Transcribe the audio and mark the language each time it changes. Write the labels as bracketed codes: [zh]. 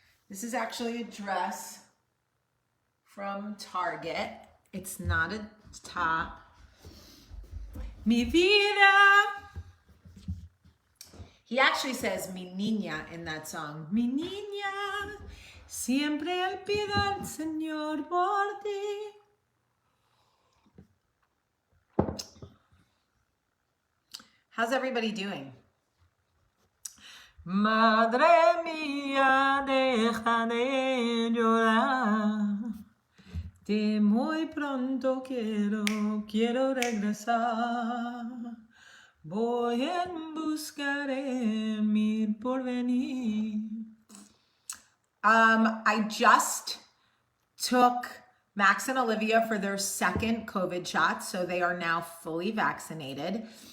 [en] This is actually a dress from Target. It's not a top. [es] Mi vida. [en] He actually says mi niña in that song. [es] Mi niña, siempre él pido al Señor por ti. [en] How's everybody doing? [es] Madre mía, deja de llorar. De muy pronto quiero regresar. Voy en busca de mi porvenir. [en] I just took Max and Olivia for their second COVID shot, so they are now fully vaccinated.